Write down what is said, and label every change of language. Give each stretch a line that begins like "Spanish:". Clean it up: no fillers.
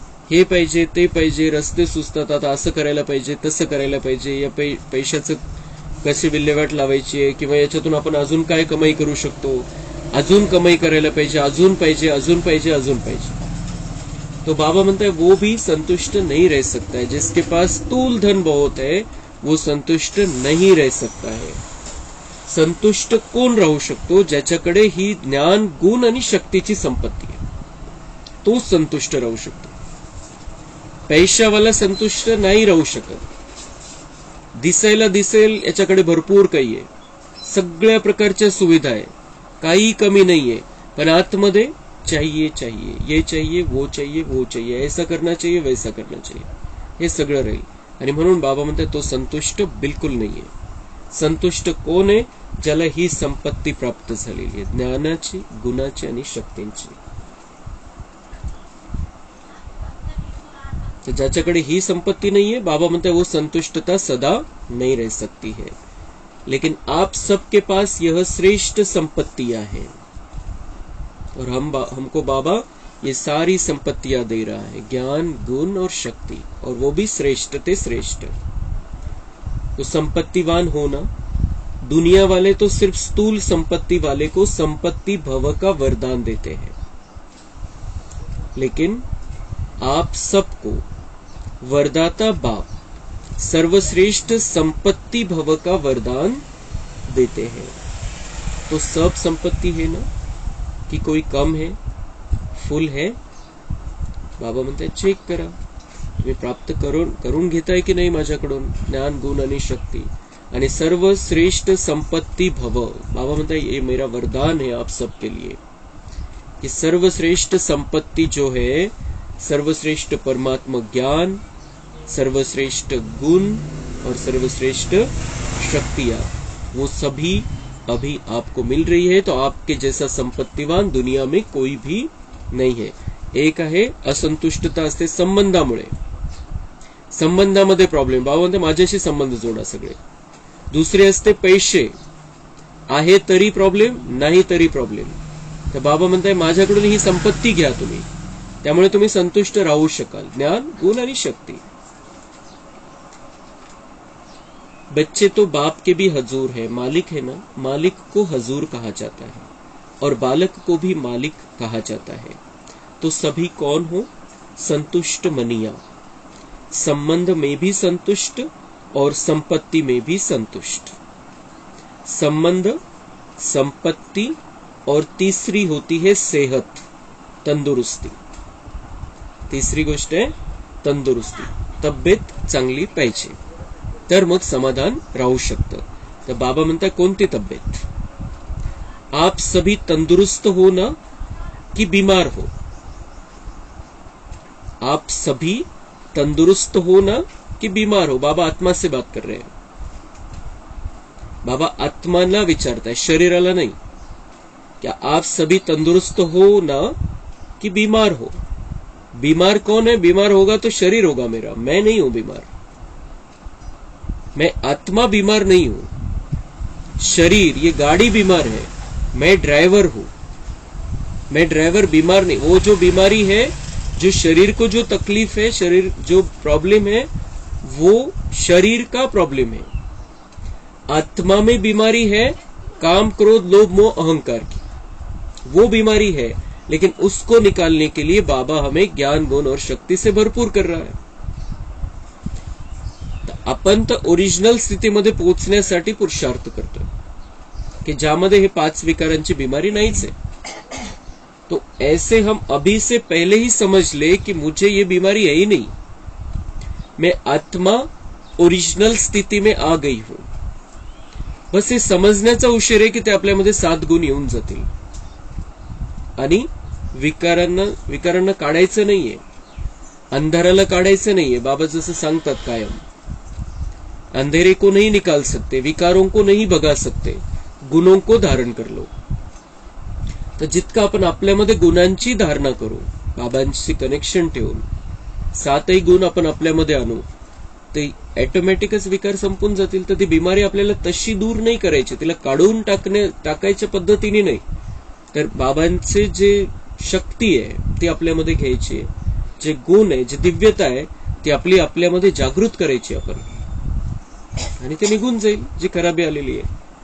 Marathi: हे पाहिजे, ते पाहिजे, रस्ते सुचतात, आता असं करायला पाहिजे, तसं करायला पाहिजे, या पैशाचं कशी विल्हेवाट लावायची आहे, किंवा याच्यातून आपण अजून काय कमाई करू शकतो, अजून कमाई करायला पाहिजे, अजून पाहिजे, अजून पाहिजे, अजून पाहिजे.
Hindi: तो बाबा म्हणता है वो भी संतुष्ट नहीं रह सकता है. जिसके पास स्थूल धन बहुत है वो संतुष्ट नहीं रह सकता है.
Marathi: संतुष्ट कोण राहू शकतो? ज्याच्याकडे ही ज्ञान, गुण आणि शक्तीची संपत्ती आहे, तो संतुष्ट राहू शकतो. पैशावाला संतुष्ट नाही राहू शकत. दिसायला दिसेल याच्याकडे भरपूर काही आहे, सगळ्या प्रकारच्या सुविधा आहे, काही कमी नाहीये, पण आतमध्ये
Hindi: चाहिए चाहिए, ये चाहिए, वो चाहिए, वो चाहिए, ऐसा करना चाहिए, वैसा करना चाहिए,
Marathi: हे सगळं राहील. आणि म्हणून बाबा म्हणतात तो संतुष्ट बिलकुल नाहीये. संतुष्ट कोण आहे? ज्याला ही संपत्ती प्राप्त झालेली आहे, ज्ञानाची, गुणाची आणि शक्तींची. तर ज्याच्याकडे ही संपत्ती नाहीये, बाबा म्हणतात
Hindi: वो संतुष्टता सदा नहीं रह सकती है. लेकिन आप सबके पास यह श्रेष्ठ संपत्तियां हैं और हमको बाबा ये सारी संपत्तियां दे रहा है, ज्ञान, गुण और शक्ति, और वो भी श्रेष्ठ ते श्रेष्ठ. तो संपत्तिवान होना, दुनिया वाले तो सिर्फ स्थूल संपत्ति वाले को संपत्ति भव का वरदान देते हैं, लेकिन आप सबको वरदाता बाप सर्वश्रेष्ठ संपत्ति भव का वरदान देते हैं. तो सब संपत्ति है ना, कि कोई कम है, फुल है?
Marathi: बाबा म्हणतात चेक करा, तुम्ही प्राप्त करून घेताय की नाही माझ्याकडून ज्ञान, गुण आणि शक्ती. आणि सर्वश्रेष्ठ संपत्ति भव, बाबा म्हणतात
Hindi: ये मेरा वरदान है आप सबके लिए, कि सर्वश्रेष्ठ संपत्ति जो है, सर्वश्रेष्ठ परमात्मा ज्ञान, सर्वश्रेष्ठ गुण और सर्वश्रेष्ठ शक्तियां, वो सभी अभी आपको मिल रही है. तो आपके जैसा संपत्तिवान दुनिया में कोई भी नहीं है.
Marathi: एक आहे असंतुष्टता असते संबंधामुळे, संबंधामध्ये प्रॉब्लेम, बाबा म्हणते माझ्याशी संबंध जोडा सगळे. दुसरे असते पैसे, आहे तरी प्रॉब्लेम, नाही तरी प्रॉब्लेम. तर बाबा म्हणताय माझ्याकडून ही संपत्ती घ्या तुम्ही, त्यामुळे तुम्ही संतुष्ट राहू शकाल, ज्ञान, गुण आणि शक्ती.
Hindi: बच्चे तो बाप के भी हजूर है, मालिक है ना, मालिक को हजूर कहा जाता है और बालक को भी मालिक कहा जाता है. तो सभी कौन हो? संतुष्ट मनिया, संबंध में भी संतुष्ट और संपत्ति में भी संतुष्ट. संबंध, संपत्ति और तीसरी होती है सेहत, तंदुरुस्ती.
Marathi: तीसरी गोष्ट आहे तंदुरुस्ती, तब्येत चांगली पाहिजे, तर मग समाधान राहू शकतं. तर बाबा म्हणतात कोणती तब्येत?
Hindi: आप सभी तंदुरुस्त हो ना कि बीमार हो? आप सभी तंदुरुस्त हो ना कि बीमार हो? बाबा आत्मा से बात कर रहे हैं.
Marathi: बाबा आत्माला विचारताय, शरीराला नाही.
Hindi: क्या आप सभी तंदुरुस्त हो ना कि बीमार हो? बीमार कौन है? बीमार होगा तो शरीर होगा मेरा, मैं नहीं हूं बीमार. मैं आत्मा बीमार नहीं हूं, शरीर ये गाड़ी बीमार है, मैं ड्राइवर हूं। मैं ड्राइवर बीमार नहीं। वो जो बीमारी है, जो शरीर को जो तकलीफ है, शरीर जो प्रॉब्लम है, वो शरीर का प्रॉब्लम है। आत्मा में बीमारी है काम, क्रोध, लोभ, मोह, अहंकार की, वो बीमारी है। लेकिन उसको निकालने के लिए बाबा हमें ज्ञान, गुण और शक्ती से भरपूर कर रहा है।
Marathi: आपण तर ओरिजिनल स्थितीमध्ये पोहोचण्यासाठी पुरुषार्थ करतोय की ज्यामध्ये हे 5 विकारांची बीमारी नाहीच है।
Hindi: तो ऐसे हम अभी से पहले ही समझ ले कि मुझे ये बीमारी है ही नहीं, मैं आत्मा ओरिजिनल स्थिती में आ गई हूं।
Marathi: बस हे समजण्याचा उशीर आहे की ते आपल्यामध्ये 7 गुण येऊन जातील आणि विकारांना काढायचं नाहीये, अंधाराला काढायचं नाहीये। बाबा जसं सांगतात कायम,
Hindi: अंधेरे को नहीं निकाल सकते, विकारों को नहीं भगा सकते, गुणों को धारण कर लो।
Marathi: तर जितकं आपण आपल्यामध्ये गुणांची धारणा करू, बाबांशी कनेक्शन ठेवून 7ही गुण आपण आपल्यामध्ये आणू, ते ऑटोमॅटिकच विकार संपून जातील। तर ती बिमारी आपल्याला तशी दूर नाही करायची, तिला काढून टाकायच्या पद्धतीने नाही, तर बाबांचे जे शक्ती आहे ती आपल्यामध्ये घ्यायची आहे, जे गुण आहे, जे दिव्यता आहे ती आपल्यामध्ये जागृत करायची आपण, आणि ते निघून जाईल जी खराबी आलेली आहे।